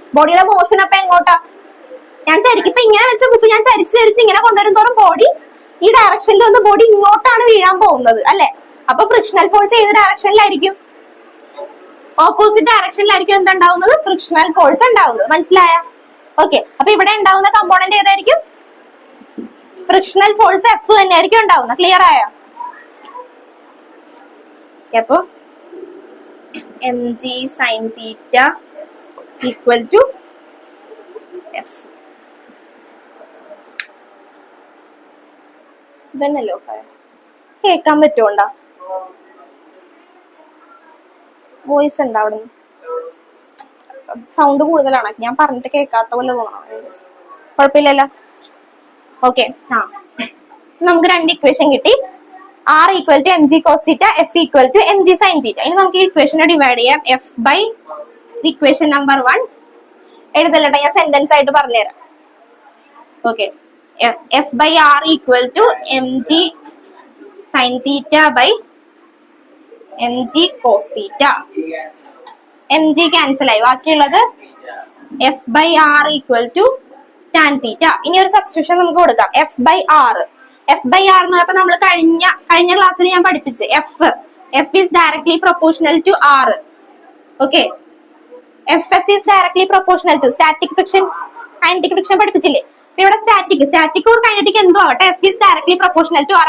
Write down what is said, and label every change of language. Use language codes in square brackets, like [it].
[ml] ബോഡിയുടെ മോഷൻ അപ്പൊ എങ്ങോട്ടാ? ഞാൻ ചരിക്കിപ്പോ ഇങ്ങനെ വെച്ച ബുക്ക് ഞാൻ ചരിച്ച് ഇങ്ങനെ കൊണ്ടുവരുന്നോറും ബോഡി ഈ ഡയറക്ഷനിൽ വന്ന് ബോഡി ഇങ്ങോട്ടാണ് വീഴാൻ പോകുന്നത് അല്ലെ? അപ്പൊ ഫ്രിക്ഷണൽ ഫോഴ്സ് ഏത് ഡയറക്ഷനിലായിരിക്കും? ഓപ്പോസിറ്റ് ഡയറക്ഷനിലായിരിക്കും എന്തുണ്ടാവുന്നത്? ഫ്രിക്ഷണൽ ഫോഴ്സ് ഉണ്ടാവുന്നത്. മനസ്സിലായ? ഓക്കെ. അപ്പൊ ഇവിടെ ഉണ്ടാവുന്ന കമ്പോണന്റ് ഏതായിരിക്കും? ഫ്രിക്ഷണൽ ഫോഴ്സ് എഫ് തന്നെ ആയിരിക്കും ഉണ്ടാവുന്നത്. ക്ലിയർ ആയോ? [en] അപ്പൊ mg sin theta equal to f. [ml] ഇതന്നല്ലോ കേൾക്കാൻ പറ്റുമോണ്ടാ? വോയിസ് ഉണ്ടാ അവിടെ? സൗണ്ട് കൂടുതലാണ്, ഞാൻ പറഞ്ഞിട്ട് കേൾക്കാത്ത പോലെ തോന്നണം. കുഴപ്പമില്ലല്ലോ. ഓക്കെ. നമുക്ക് രണ്ട് ഇക്വേഷൻ കിട്ടി. [en] R equal to mg cos theta, F equal to mg sin theta. [ml] ഇനി നമുക്ക് ഈ ഇക്വേഷനെ ഡിവൈഡ് ചെയ്യാം. F by ഇക്വേഷൻ നമ്പർ 1 എഴുതല്ലട്ടെ, ഞാൻ സെന്റൻസ് ആയിട്ട് പറഞ്ഞുതരാം. Okay. [en] F by R equal to mg sin theta by mg cos theta. mg [ml] cancel ആയി, ബാക്കിയുള്ളത് [en] F by R equal to tan theta. [ml] ഇനി ഒരു സബ്സ്റ്റിറ്റ്യൂഷൻ നമുക്ക് കൊടുക്കാം. F by R എന്ന് പറഞ്ഞപ്പോ നമ്മൾ കഴിഞ്ഞ ക്ലാസ്സിൽ ഞാൻ പഠിപ്പിച്ചു [en] F is directly proportional to R. [ml] Okay. [en] F S is directly proportional to static friction, [ml] kinetic friction പഠിപ്പിച്ചില്ലേ? ഇവിടെ സ്റ്റാറ്റിക് ഓർ കൈനറ്റിക് എന്തോ ആവട്ടെ, [en] F is directly proportional to R.